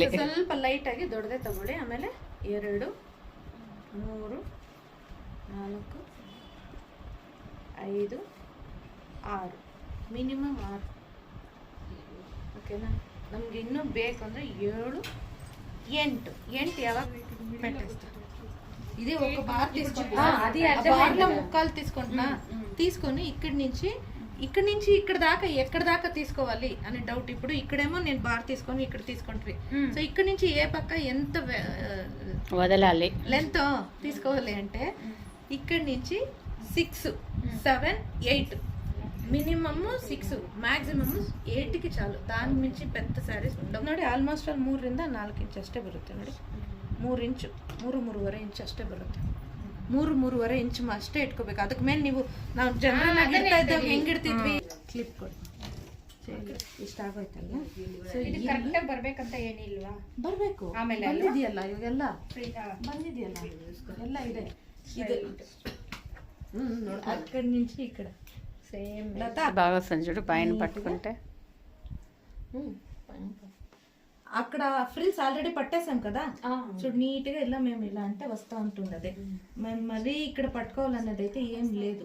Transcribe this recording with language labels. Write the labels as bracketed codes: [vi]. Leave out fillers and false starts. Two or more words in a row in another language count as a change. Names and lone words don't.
[kn] ಸ್ವಲ್ಪ ಲೈಟಾಗಿ ದೊಡ್ಡದೇ ತಗೊಳ್ಳಿ. ಆಮೇಲೆ 2 3 4 5 6 ಮಿನಿಮಮ್ 6. ಓಕೆನಾ? ನಮ್ಗೆ ಇನ್ನೂ ಬೇಕು ಅಂದರೆ 7 8 ಯಾವಾಗ [te] ఇదే ఒక బార్ తీసుకుంటా, బార్లో ముక్కాలు తీసుకొని ఇక్కడి నుంచి ఇక్కడ దాకా ఎక్కడ దాకా తీసుకోవాలి అని డౌట్. ఇప్పుడు ఇక్కడేమో నేను బార్ తీసుకొని ఇక్కడ తీసుకుంటుంది. సో ఇక్కడ నుంచి ఏ పక్క ఎంత వదలాలి లెంత్ తీసుకోవాలి అంటే ఇక్కడి నుంచి 6 7 8 మినిమమ్ 6 ಮ್ಯಾಕ್ಸಿಮಮ್ 8కి చాలు. దాని మించి పెద్ద ಸ್ಯಾರೀಸ್ ఉండవు ನೋಡಿ. [kn] ಆಲ್ಮೋಸ್ಟ್ ಅಲ್ಲಿ 3 ರಿಂದ 4 ಇಂಚ್ ಅಷ್ಟೇ ಬರುತ್ತೆ ನೋಡಿ. 3 ಇಂಚು 3-3.5 ಇಂಚ್ ಅಷ್ಟೇ ಬರುತ್ತೆ. 3-3.5 ಇಂಚ್ ಅಷ್ಟೇ ಇಟ್ಕೋಬೇಕು. ಅದಕ್ಕೆ ಮೇಲೆ ನೀವು ನಾವು ಜನರಲ್ ಆಗಿ ಇಡ್ತಾ ಇದ್ದಾಗ ಹೆಂಗಿಡ್ತಿದ್ವಿ ಕ್ಲಿಪ್ ಕೊಡಿ. ಇಷ್ಟ ಆಗೋಯ್ತಲ್ಲ. ಸೊ ಇದು ಕರೆಕ್ಟಾಗಿ ಬರ್ಬೇಕಂತ ಏನಿಲ್ವಾ? ಬರಬೇಕು. ಆಮೇಲೆ ಬಂದಿದೆಯಲ್ಲ ಇವಾಗೆಲ್ಲ ಬಂದಿದೆಯಲ್ಲ ಎಲ್ಲ ಇದೆ. [te] ಇದು అక్కడి నుంచి ఇక్కడ సేమ్ బాగా సంచుడు పైన పట్టుకుంటే అక్కడ ఫ్రిల్స్ ఆల్రెడీ పట్టేసాం కదా. చూడు నీట్గా ఇలా మేము ఇలా అంటే వస్తూ ఉంటుంది. అదే మేము మరీ ఇక్కడ పట్టుకోవాలన్నది అయితే ఏం లేదు.